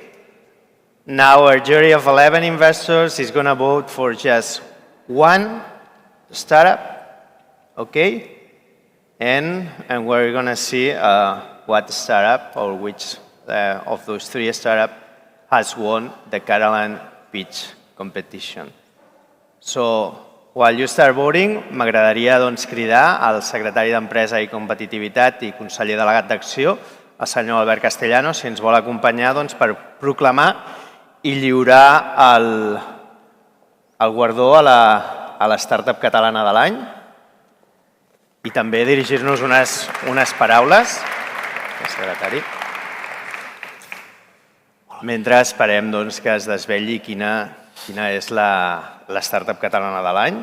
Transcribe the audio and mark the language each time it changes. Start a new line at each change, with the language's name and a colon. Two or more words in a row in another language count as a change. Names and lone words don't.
English: Now our jury of 11 investors is gonna vote for just 1 startup, okay? And we're gonna see what startup or which of those 3 startups has won the Catalan pitch competition. So, while you start voting,
Catalan: m'agradaria doncs, cridar al secretari d'Empresa i Competitivitat i conseller delegat d'Acció, el senyor Albert Castellano, si ens vol acompanyar doncs, per proclamar i lliurar el guardó a la startup catalana de l'any i també dirigir-nos unes paraules, el secretari, mentre esperem doncs, que es desvetlli quina és la startup catalana de l'any.